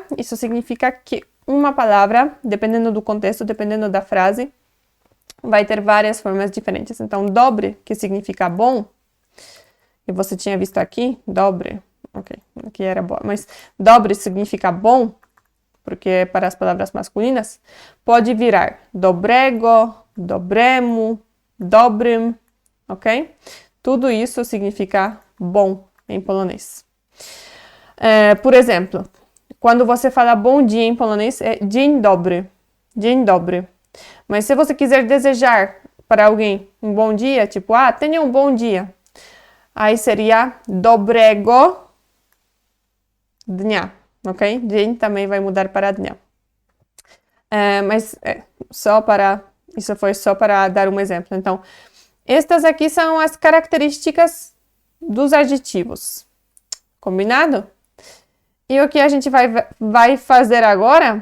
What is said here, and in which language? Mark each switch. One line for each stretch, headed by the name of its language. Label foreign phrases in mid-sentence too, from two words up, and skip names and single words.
Portuguese: Isso significa que uma palavra, dependendo do contexto, dependendo da frase, vai ter várias formas diferentes. Então, dobre, que significa bom, e você tinha visto aqui, dobre, ok, aqui era boa, mas dobre significa bom, porque é para as palavras masculinas, pode virar
Polish: dobrego, dobremu, dobrym,
Portuguese: ok? Tudo isso significa bom em polonês. Por exemplo, quando você fala bom dia em polonês, é
Polish: dzień dobry, dzień dobry.
Portuguese: Mas se você quiser desejar para alguém um bom dia, tipo, tenha um bom dia, aí seria
Polish: dobrego dnia,
Portuguese: ok? Dzień também vai mudar para dnia. Isso foi só para dar um exemplo. Então, estas aqui são as características dos adjetivos. Combinado? E o que a gente vai fazer agora?